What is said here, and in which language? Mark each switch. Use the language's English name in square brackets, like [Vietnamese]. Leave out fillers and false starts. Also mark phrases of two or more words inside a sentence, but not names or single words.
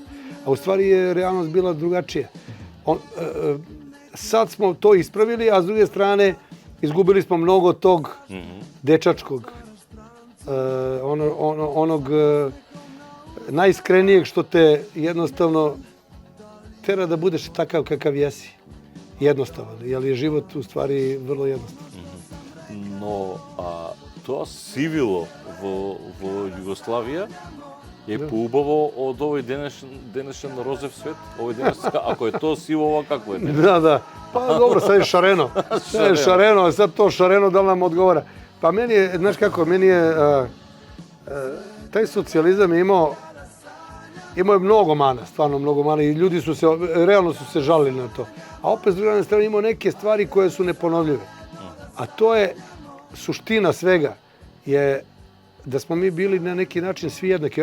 [Serbian] A u stvari je realnost bila drugačija. Sad smo to ispravili, a s druge strane izgubili smo mnogo tog dečačkog, onog najiskrenijeg što te jednostavno tera da budeš takav kakav jesi. Jednostavan, jer je život u stvari vrlo jednostavan. [Macedonian] Но тоа сивило во Југославија е поубаво од овој денешен розев свет, овој денешен, ако е тоа сивово, како е? [Serbian] Da. Pa dobro, sad je šareno. Sad je šareno, sad to šareno da li nam odgovara. Pa meni je, znaš kako, meni je taj socijalizam je imao je mnogo mana, stvarno mnogo mana i ljudi su se, realno su se žalili na to. A opet s druge strane imao neke stvari koje su neponovljive. A to je suština svega, je da smo mi bili na neki način svi jednaki.